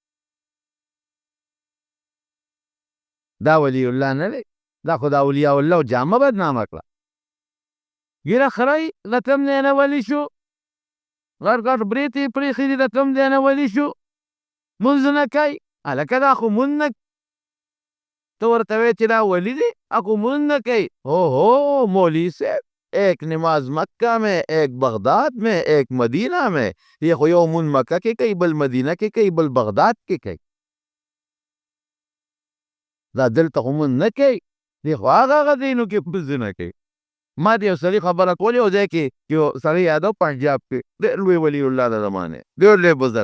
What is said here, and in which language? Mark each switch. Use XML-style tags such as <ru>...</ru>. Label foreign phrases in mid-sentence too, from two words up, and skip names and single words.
<ps>دا ولی الله نه دی دا خو د اولیاء الله جامه بدنامه کړه. ږیره خری د کوم دی نه ولی شو غټ غټ برېت یې پرېښي دي د کوم دی نه ولی شو مونځ نه کوي. هلکه دا خو مونځ نه تو ورته وایې چې دا ولی دی اخو مونځ نه کوي.</ps> <ur>اوہو مولوی صاحب ایک نماز مکہ میں ایک بغداد میں ایک مدینہ میں</ur> <ps>یہ خو یو مونځ مکہ کې کوي بل مدینه کې کوي بل بغداد کې کوي. دا دلته خو مونځ نه کوي دی خو هغه دینو کې مونځ نه کوي. ما د یو سړي خبره کولې یو ځای کې یو سړی یاده پنجاب کې ډېر لوی ولی الله د زمانې ډېر لوی بزرګ.</ps>